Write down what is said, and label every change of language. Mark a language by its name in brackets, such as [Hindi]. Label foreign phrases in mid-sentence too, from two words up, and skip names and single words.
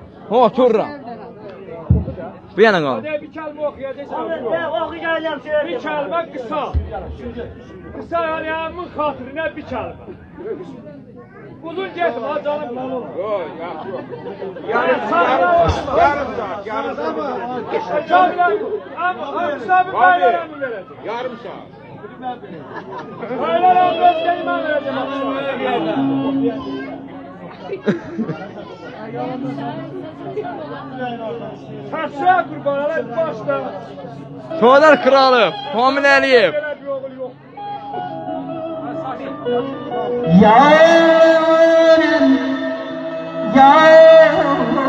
[Azerbaijani] Otururam. Bir yana qal. Bir kəlmə oxuyacaqsan. Oxuyacağım şey. Bir kəlmə qısa. Qısa yanımın xatirinə bir kəlmə. Uzun getmə canım. Yox, yaxşı yox. Yarım saat. Yarım saat. [Turkish] Hayır, ben vereceğim. [Azerbaijani] Saçlar kurban alayım başla. Toğlar kralı, Kamil Əliyev. Yarım, yarım.